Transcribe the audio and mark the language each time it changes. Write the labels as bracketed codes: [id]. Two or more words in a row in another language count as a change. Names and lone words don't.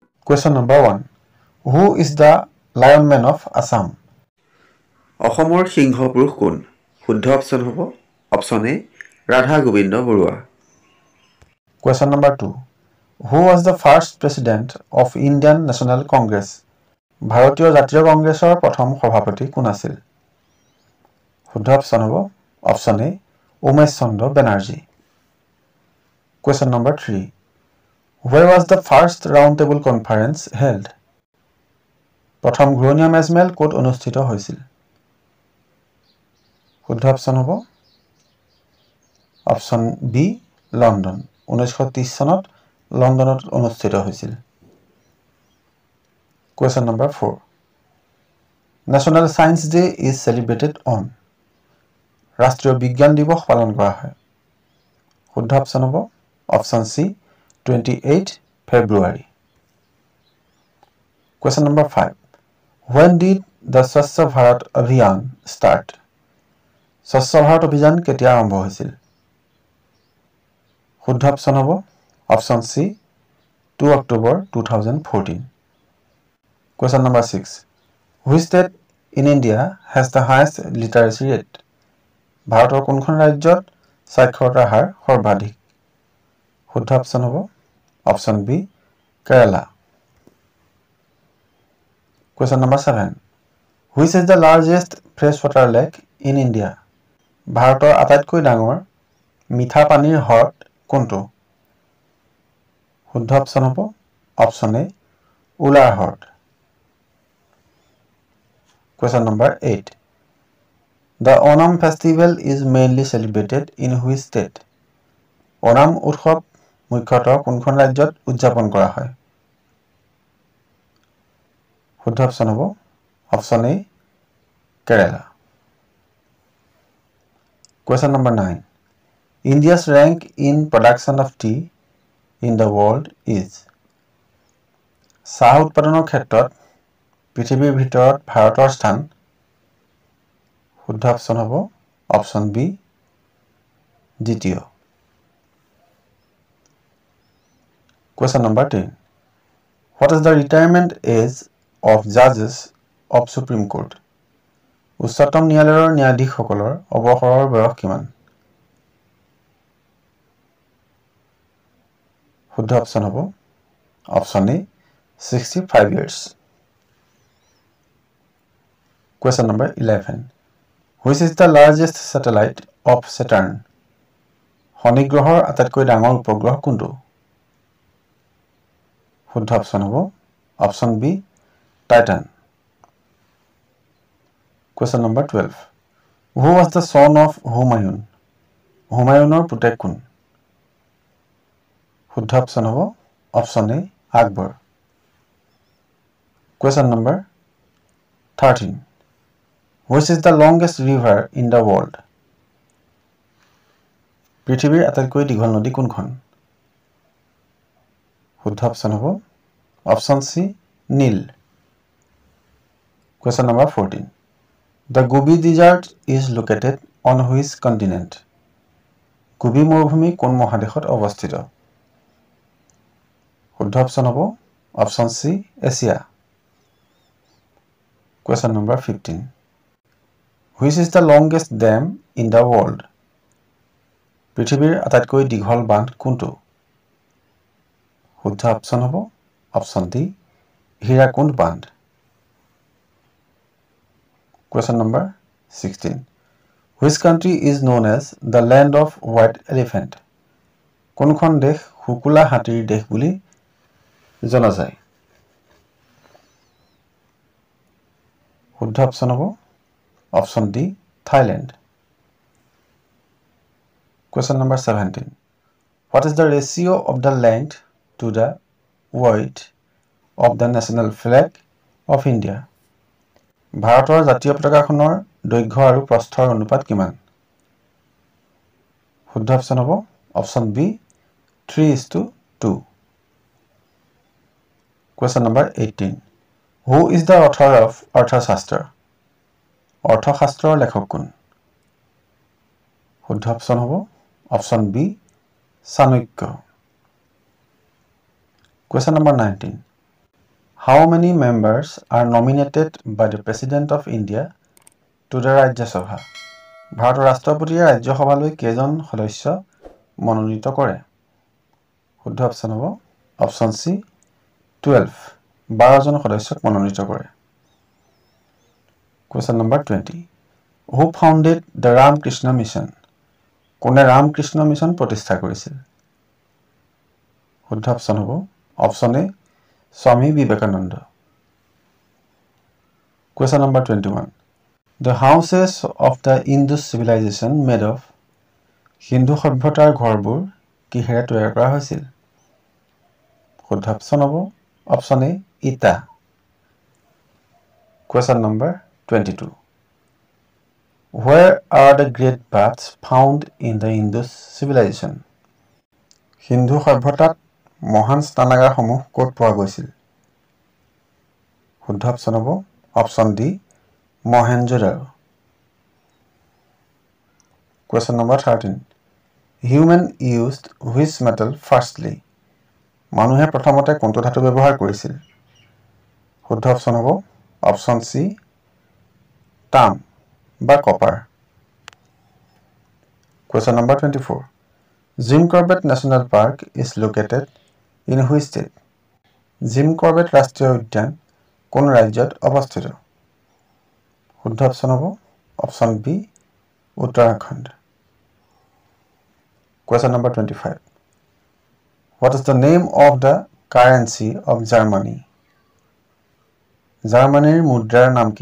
[en] Question number 1. Who is the Lion Man of Assam? [as] অসমৰ সিংহ পুৰুষ কোন? শুদ্ধ অপশ্যন হ'ব অপশ্যন এ ৰাধা গোবিন্দ বৰুৱা। [en] Question number 2. Who was the first president of Indian National Congress? [as] ভাৰতীয় জাতীয় কংগ্ৰেছৰ প্ৰথম সভাপতি কোন আছিল? শুদ্ধ অপশ্যন হ'ব অপশ্যন এ উমেশ চন্দ্ৰ বেনাৰ্জী। [en] Question number 3. Where was the first round table conference held? [as] প্ৰথম ঘূৰণীয়া মেজমেল ক'ত অনুষ্ঠিত হৈছিল? শুদ্ধ অপশ্যন হ'ব অপশ্যন বি লণ্ডন। 1930 চনত লণ্ডনত অনুষ্ঠিত হৈছিল। [en] Question number 4. National Science Day is celebrated on. [as] ৰাষ্ট্ৰীয় বিজ্ঞান দিৱস পালন কৰা হয়। শুদ্ধ অপশ্যন হ'ব অপশ্যন চি 28 ফেব্ৰুৱাৰী। [en] Question number 5. When did the Swachh Bharat Abhiyan start? [as] স্বচ্ছ ভাৰত অভিযান কেতিয়া আৰম্ভ হৈছিল? শুদ্ধ অপশ্যন হ'ব অপশ্যন চি 2 অক্টোবৰ 2014। [en] Question number 6. Which state in India has the highest literacy rate? [as] ভাৰতৰ কোনখন ৰাজ্যত সাক্ষৰতাৰ হাৰ সৰ্বাধিক? শুদ্ধ অপশ্যন হ'ব অপশ্যন বি কেৰালা। [en] Question number 7. Which is the largest freshwater lake in India? [as] ভাৰতৰ আটাইতকৈ ডাঙৰ মিঠা পানীৰ হ্ৰদ কোনটো? শুদ্ধ অপশ্যন হ'ব অপশ্যন এ উলাৰ হ্ৰদ। [en] Question number 8. The Onam festival is mainly celebrated in which state? [as] Onam উৎসৱ মুখ্যতঃ কোনখন ৰাজ্যত উদযাপন কৰা হয়? শুদ্ধ অপশ্যন হ'ব অপশ্যন এ কেৰালা। [en] Question number 9. India's rank in production of tea in the world is? [as] চাহ উৎপাদনৰ ক্ষেত্ৰত পৃথিৱীৰ ভিতৰত ভাৰতৰ স্থান? শুদ্ধ অপশ্যন হ'ব অপশ্যন বি দ্বিতীয়। [en] Question number 10. What is the retirement age of judges of Supreme Court? [as] উচ্চতম ন্যায়ালয়ৰ ন্যায়াধীশসকলৰ অৱসৰৰ বয়স কিমান? শুদ্ধ অপশ্যন হ'ব অপশ্যন এ 65 years। [en] Question number 11. Which is the largest satellite of Saturn? [as] শনি গ্ৰহৰ আটাইতকৈ ডাঙৰ উপগ্ৰহ কোনটো? শুদ্ধ অপশ্যন হ'ব অপশ্যন বি টাইটান। [en] Question number 12. Who was the son of Humayun? [as] হুমায়ুনৰ পুতেক কোন? শুদ্ধ অপশ্যন হ'ব অপশ্যন এ আকবৰ। [en] Question number 13. Which is the longest river in the world? [as] পৃথিৱীৰ আটাইতকৈ দীঘল নদী কোনখন? শুদ্ধ অপশ্যন হ'ব অপশ্যন চি নীল। [en] Question number 14. The Gobi Desert is located on which continent? [as] গোবি মৰুভূমি কোন মহাদেশত অৱস্থিত? শুদ্ধ অপশ্যন হ'ব অপশ্যন চি এছিয়া। [en] Question number 15. Which is the longest dam in the world? [as] পৃথিৱীৰ আটাইতকৈ দীঘল বান্ধ কোনটো? শুদ্ধ অপশ্যন হ'ব অপশ্যন ডি হীৰাকুণ্ড বান্ধ। [en] Question number 16. Which country is known as the land of white elephant? [as] কোনখন দেশ শুকুলা হাতীৰ দেশ বুলি জনা যায়? শুদ্ধ অপশ্যন হ'ব অপশ্যন ডি থাইলেণ্ড। [en] Question number 17. What is the ratio of the length to the weight of the national flag of India? [as] ভাৰতৰ জাতীয় পতাকাখনৰ দৈৰ্ঘ্য আৰু প্ৰস্থৰ অনুপাত কিমান? শুদ্ধ অপশ্যন হ'ব অপশ্যন বি 3:2। [en] Question number 18. Who is the author of অৰ্থশাস্ত্ৰ? [as] অৰ্থশাস্ত্ৰৰ লেখক কোন? শুদ্ধ অপশ্যন হ'ব অপশ্যন বি চাণক্য। [en] Question number 19. How many members are nominated by the President of India to the Rajya Sabha? [as] ভাৰতৰ ৰাষ্ট্ৰপতিয়ে ৰাজ্যসভালৈ কেইজন সদস্য মনোনীত কৰে? শুদ্ধ অপশ্যন হ'ব অপশ্যন চি 12 12জন সদস্যক মনোনীত কৰে। [en] Question number 20. Who founded the Ramakrishna Mission? [as] কোনে ৰামকৃষ্ণ মিছন প্ৰতিষ্ঠা কৰিছিল? শুদ্ধ অপশ্যন হ'ব অপশ্যন এ স্বামী বিবেকানন্দ। [en] Question number 21. The houses of the Indus civilization made of [as] হিন্দু সভ্যতাৰ ঘৰবোৰ কিহেৰে তৈয়াৰ কৰা হৈছিল? শুদ্ধ অপশ্যন হ'ব অপশ্যন এ ইটা। [en] Question number 22. Where are the great baths found in the Indus civilization? [as] হিন্দু সভ্যতাত মহান স্নানাগাৰসমূহ ক'ত পোৱা গৈছিল? শুদ্ধ অপশ্যন হ'ব অপশ্যন ডি মহেঞ্জোদাৰো। [en] Question number 13. Human used which metal firstly? [as] মানুহে প্ৰথমতে কোনটো ধাতু ব্যৱহাৰ কৰিছিল? শুদ্ধ অপশ্যন হ'ব অপশ্যন চি তাম বা কপাৰ। [en] Question number 24. Jim Corbett National Park is located in which state? [as] Jim Corbett ৰাষ্ট্ৰীয় উদ্যান কোন ৰাজ্যত অৱস্থিত? শুদ্ধ অপশ্যন হ'ব অপশ্যন বি উত্তৰাখণ্ড। [en] Question number 25. What is the name of the currency of Germany? [as] জাৰ্মানীৰ মুদ্ৰাৰ নাম কি?